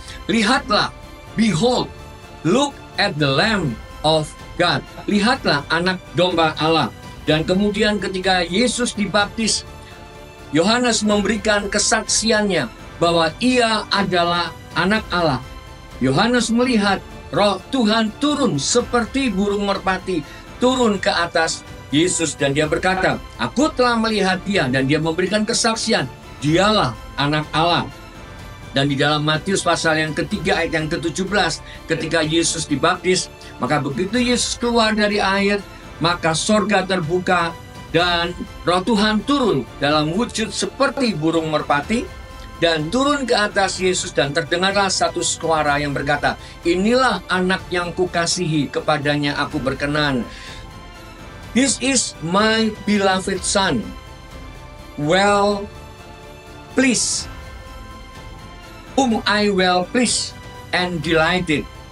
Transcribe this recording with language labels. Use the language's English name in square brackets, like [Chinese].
[Indonesian] Lihatlah, [English] behold, look at the Lamb of God. [Indonesian] Lihatlah anak domba Allah. Dan kemudian ketika Yesus dibaptis, Yohanes memberikan kesaksiannya bahwa ia adalah anak Allah. Yohanes melihat Roh Tuhan turun seperti burung merpati, turun ke atas Yesus, dan dia berkata, aku telah melihat dia, dan dia memberikan kesaksian, dialah anak Allah. Dan di dalam Matius pasal yang ketiga ayat yang ke-17, ketika Yesus dibaptis, maka begitu Yesus keluar dari air, maka sorga terbuka, dan Roh Tuhan turun dalam wujud seperti burung merpati dan turun ke atas Yesus, dan terdengarlah satu suara yang berkata, inilah anak yang kukasihi, kepadanya aku berkenan. [English] This is my beloved son, well pleased, whom I well pleased and delighted.